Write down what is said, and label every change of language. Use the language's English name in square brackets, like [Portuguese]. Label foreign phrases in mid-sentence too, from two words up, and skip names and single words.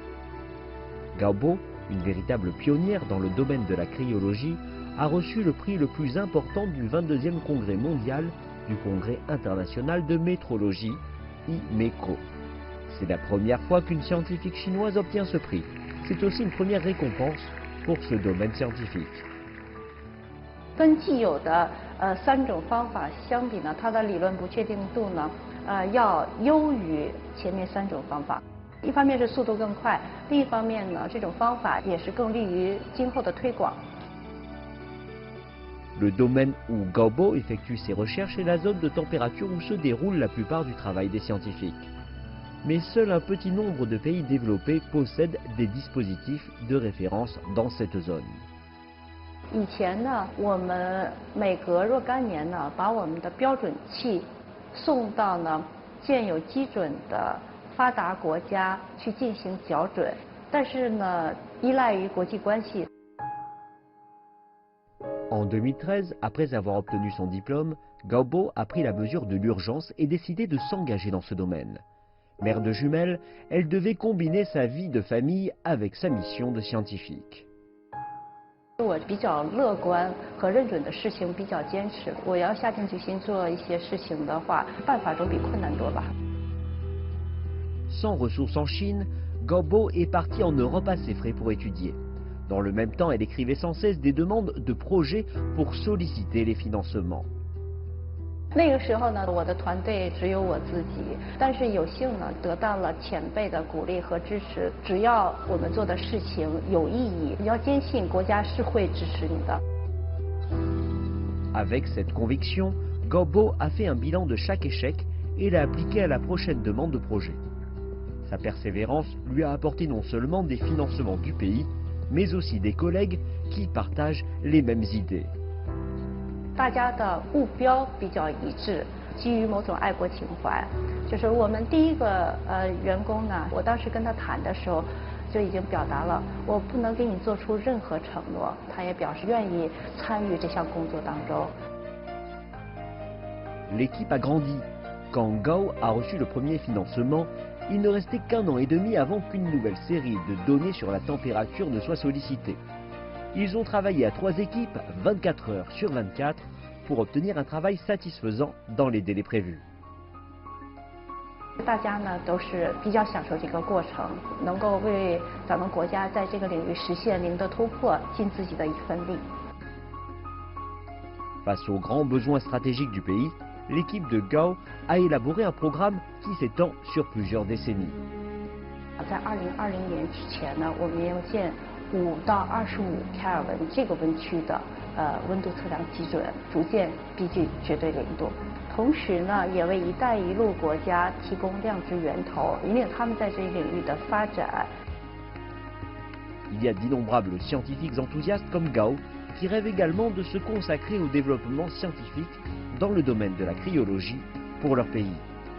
[French] Gaobo, une véritable pionnière dans le domaine de la cryologie, a reçu le prix le plus important du 22e congrès mondial du Congrès international de métrologie, IMECO. C'est la première fois qu'une scientifique chinoise obtient ce prix. C'est aussi une première récompense pour ce domaine scientifique. [Chinese] 跟既有的3种方法相比呢，它的理论不确定度呢，要优于前面3种方法。一方面是速度更快，另一方面呢，这种方法也是更利于今后的推广。 [French] Le domaine où Gaobo effectue ses recherches est la zone de température où se déroule la plupart du travail des scientifiques. Mais seul un petit nombre de pays développés possèdent des dispositifs de référence dans cette zone. [Chinese] 以前呢，我们每隔若干年呢，把我们的标准器送到呢建有基准的发达国家去进行校准，但是呢，依赖于国际关系。 [French] En 2013, après avoir obtenu son diplôme, Gaobo a pris la mesure de l'urgence et décidé de s'engager dans ce domaine. Mère de jumelles, elle devait combiner sa vie de famille avec sa mission de scientifique. [Chinese] 我比较乐观和认准的事情比较坚持。我要下定决心做一些事情的话，办法总比困难多吧。 [French] Sans ressources en Chine, Gaobo est partie en Europe à ses frais pour étudier. Dans le même temps, elle écrivait sans cesse des demandes de projets pour solliciter les financements. [Chinese] 那个时候呢，我的团队只有我自己，但是有幸呢得到了前辈的鼓励和支持。只要我们做的事情有意义，你要坚信国家是会支持你的。 [French] Avec cette conviction, Gaobo a fait un bilan de chaque échec et l'a appliqué à la prochaine demande de projet. Sa persévérance lui a apporté non seulement des financements du pays, mais aussi des collègues qui partagent les mêmes idées. [Chinese] 大家的目标比较一致，基于某种爱国情怀。就是我们第一个员工呢，我当时跟他谈的时候，就已经表达了我不能给你做出任何承诺，他也表示愿意参与这项工作当中。 [French] L'équipe a grandi. Quand Gao a reçu le premier financement, il ne restait qu'1 an et demi avant qu'une nouvelle série de données sur la température ne soit sollicitée. Ils ont travaillé à 3 équipes, 24 heures sur 24, pour obtenir un travail satisfaisant dans les délais prévus. [Chinese] 大家呢都是比较享受这个过程，能够为咱们国家在这个领域实现零的突破尽自己的一份力。 [French] Face aux grands besoins stratégiques du pays, l'équipe de Gao a élaboré un programme qui s'étend sur plusieurs décennies. [Chinese] 在2020年之前呢，我们要建5到25开尔文这个温区的温度测量基准，逐渐逼近绝对零度。同时呢，也为“一带一路”国家提供量值源头，引领他们在这一领域的发展。 [French] Il y a d'innombrables scientifiques enthousiastes comme Gao qui rêvent également de se consacrer au développement scientifique dans le domaine de la cryologie pour leur pays.